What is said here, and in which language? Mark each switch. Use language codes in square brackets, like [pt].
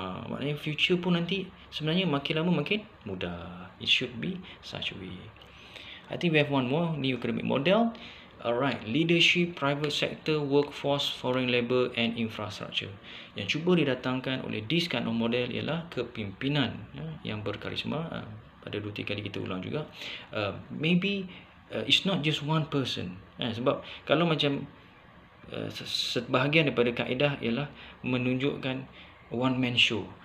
[ms] Maknanya future pun nanti sebenarnya makin lama makin mudah. [en] It should be such a way. I think we have one more New Economic Model. Alright, leadership, private sector, workforce, foreign labour and infrastructure. [ms] Yang cuba didatangkan oleh [en] this kind of model [ms] ialah kepimpinan yang berkarisma. Pada 2-3 kali kita ulang juga. [en] Maybe it's not just one person. [ms] Sebab kalau macam sebahagian daripada kaedah ialah menunjukkan [en] one man show.